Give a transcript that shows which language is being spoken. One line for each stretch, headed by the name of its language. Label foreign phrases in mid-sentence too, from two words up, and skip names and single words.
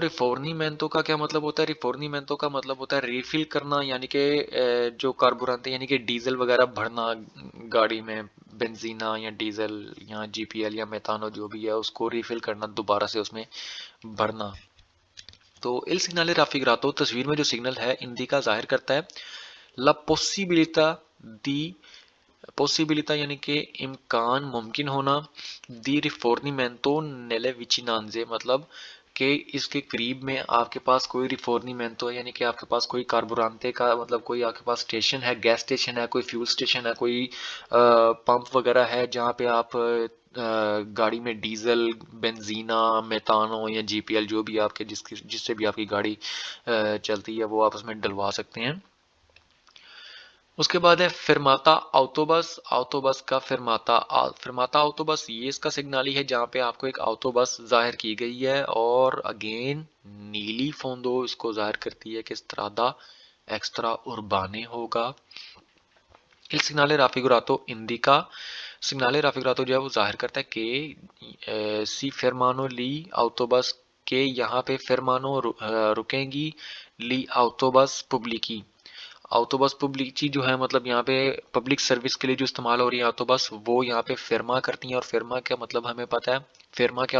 Urdu: ریفورنیمنتو کا کیا مطلب ہوتا ہے؟ ریفورنیمنتو کا مطلب ہوتا ہے ریفل کرنا، یعنی کہ جو کاربورانتے یعنی کہ ڈیزل وغیرہ بھرنا گاڑی میں، بنزینہ یا ڈیزل یا جی پی ایل یا میتانو جو بھی ہے اس کو ریفل کرنا، دوبارہ سے اس میں بھرنا۔ تو
Italian: il segnale raffigurato
Urdu: تصویر میں جو سگنل ہے اندیکا ظاہر کرتا ہے
Italian: la possibilità di
Urdu: پوسیبلٹا یعنی کہ امکان، ممکن ہونا، دی
Italian: rifornimento nelle vicinanze
Urdu: مطلب کہ اس کے قریب میں آپ کے پاس کوئی ریفورنیمنتو ہے، یعنی کہ آپ کے پاس کوئی کاربورانتے کا مطلب کوئی آپ کے پاس اسٹیشن ہے،
English: gas station
Urdu: ہے، کوئی
English: fuel station
Urdu: ہے، کوئی پمپ وغیرہ ہے جہاں پہ آپ گاڑی میں ڈیزل، بنزینہ، میتانو یا جی پی ایل جو بھی آپ کے جس سے بھی آپ کی گاڑی چلتی ہے وہ آپ اس میں ڈلوا سکتے ہیں۔ اس کے بعد ہے
Italian: fermata autobus,
Urdu: آوتوبس کا فرماتا،
Italian: fermata autobus
Urdu: یہ اس کا سگنالی ہے جہاں پہ آپ کو ایک آوتوبس ظاہر کی گئی ہے، اور اگین نیلی فوندو اس کو ظاہر کرتی ہے کہ
Italian: strada extra urbane
Urdu: ہوگا۔
Italian: il segnale raffigurato indica، segnale raffigurato
Urdu: جو ہے وہ ظاہر کرتا ہے کہ
Italian: si fermano gli autobus
Urdu: کے یہاں پہ فرمانو رکیں گی،
Italian: gli autobus pubblici, autobus pubblici
Urdu: جو ہے مطلب یہاں پہ
English: public service
Urdu: کے لیے جو استعمال ہو رہی ہے آوتوبس وہ یہاں پہ فرما کرتی ہیں، اور فرما کا مطلب ہمیں پتہ ہے، فرما کیا